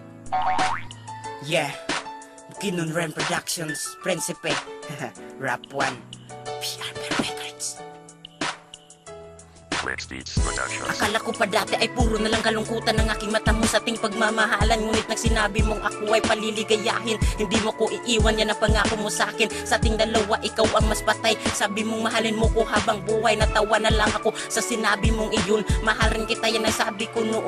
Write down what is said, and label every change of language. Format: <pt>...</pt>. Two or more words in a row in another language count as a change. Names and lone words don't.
<en>Yeah, Bukinon Ren Productions, Principe, Rap 1, PR Records. Beats Productions.</en> <tl>Akala ko pa dati ay puro na lang kalungkutan ng aking mata mo sa ating pagmamahalan. Ngunit nang sinabi mong ako ay paliligayahin, hindi mo ko iiwan, yan ang pangako mo sa akin. Sa ating dalawa, ikaw ang mas patay. Sabi mong mahalin mo ko habang buhay. Natawa na lang ako sa sinabi mong iyon. Mahal rin kita, yan ang sabi ko noon.</tl>